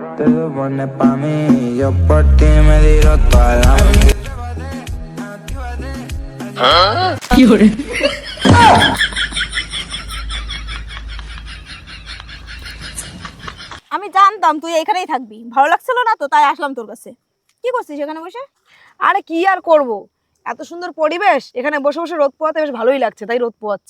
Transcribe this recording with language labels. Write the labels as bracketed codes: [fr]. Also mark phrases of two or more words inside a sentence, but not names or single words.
[es] te supone pa' mí, yo por ti me tiro toda la [bn] আমি জানতাম তুই এখানেই থাকবি, ভালো লাগছিল না তো তাই আসলাম তোর কাছে। কি করছিস এখানে বসে? আরে কি আর করব, এত সুন্দর পরিবেশ, এখানে বসে বসে রোদ পোয়াতে বেশ ভালোই লাগছে, তাই রোদ পোয়াচ্ছি।